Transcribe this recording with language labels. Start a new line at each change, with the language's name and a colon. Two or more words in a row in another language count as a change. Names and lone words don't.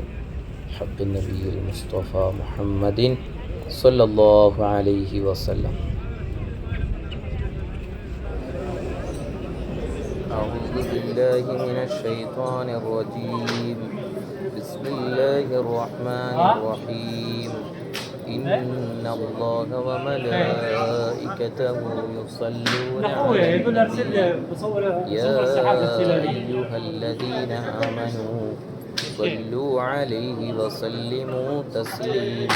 Arabic: حبيبِ النبيِّ المصطفى محمدٍ صلى الله عليه وسلم. أعوذ بالله من الشيطان الرجيم. بسم الله الرحمن الرحيم. إن الله وملائكته يصلون على النبي يا أيها الذين آمنوا صلوا عليه وسلموا تسليما.